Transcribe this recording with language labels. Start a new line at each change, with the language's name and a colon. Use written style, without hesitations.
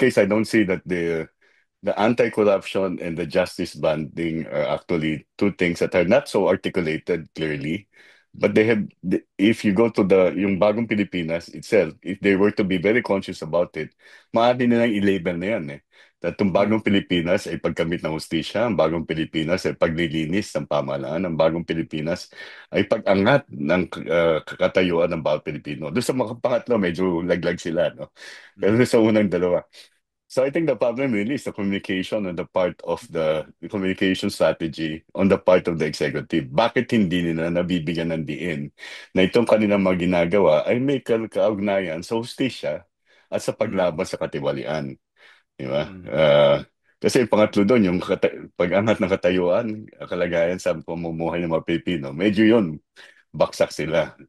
English: case, I don't see that the anti-corruption and the justice banding are actually two things that are not so articulated clearly. But they have, if you go to yung bagong Pilipinas itself, if they were to be very conscious about it,
Filipino: maaari nilang i-label na yan eh. At yung Mm. bagong Pilipinas ay pagkamit ng hustisya, ang bagong Pilipinas ay paglilinis ng pamahalaan, ang bagong Pilipinas ay pag-angat ng katayuan ng bawat Pilipino. Doon sa mga pangatlo, medyo laglag sila, no? Pero Mm. doon sa unang dalawa,
English: so I think the problem really is the communication on the part of the communication strategy on the part of the executive.
Filipino: Bakit hindi nila nabibigyan ng diin na itong kanilang mga ginagawa ay may kaugnayan sa hustisya at sa Mm. paglaban sa katiwalian, di ba? Mm. Kasi yung pangatlo doon, yung pag-angat ng katayuan, kalagayan sa pamumuhay ng mga Pilipino, medyo yun, baksak sila.